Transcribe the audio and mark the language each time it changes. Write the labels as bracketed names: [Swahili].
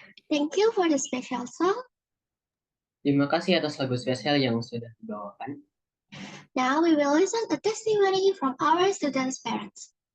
[English] Thank you for the special song. [Indonesian] Terima kasih atas lagu spesial yang sudah dibawakan. [English] Now we will listen a testimony from our students' parents.